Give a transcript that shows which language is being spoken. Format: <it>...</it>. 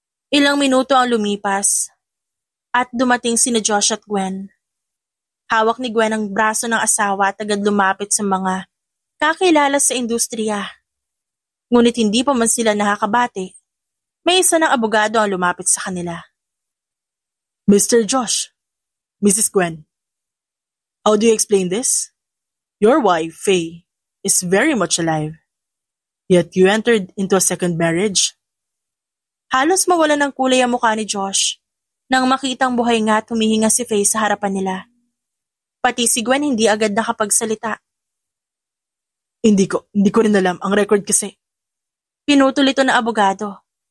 <tl>Ilang minuto ang lumipas at dumating sina Josh at Gwen. Hawak ni Gwen ang braso ng asawa at agad lumapit sa mga kakilala sa industriya. Ngunit hindi pa man sila nakakabati. May isa ng abogado ang lumapit sa kanila.</tl> <en>Mr. Josh, Mrs. Gwen, how do you explain this? Your wife, Faye, is very much alive. Yet you entered into a second marriage.</en> <tl>Halos mawalan ng kulay ang mukha ni Josh nang makitang buhay nga at humihinga si Faye sa harapan nila. Pati si Gwen hindi agad nakapagsalita. Hindi ko rin alam ang record kasi. Pinutol ito na abogado.</tl>